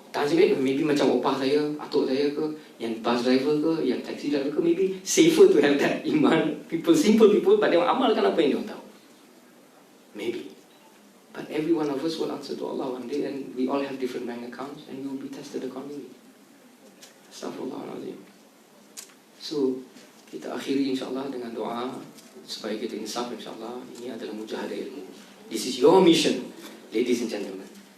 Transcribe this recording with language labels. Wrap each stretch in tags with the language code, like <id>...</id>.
<ms>Maybe macam opah saya, atuk saya ke, yang bus driver ke, yang taxi driver ke,</ms> <en>maybe safer to have that iman. People, simple people, but they</en> <ms>amalkan apa yang dia tahu.</ms> <en>Maybe. But every one of us will answer to Allah one day, and we all have different bank accounts, and we will be tested accordingly.</en> <ar>Astaghfirullahaladzim.</ar> <ms>So, kita akhiri insyaAllah dengan doa, supaya kita insaf insyaAllah. Ini adalah mujahadah ilmu.</ms> <en>This is your mission, ladies and gentlemen.</en>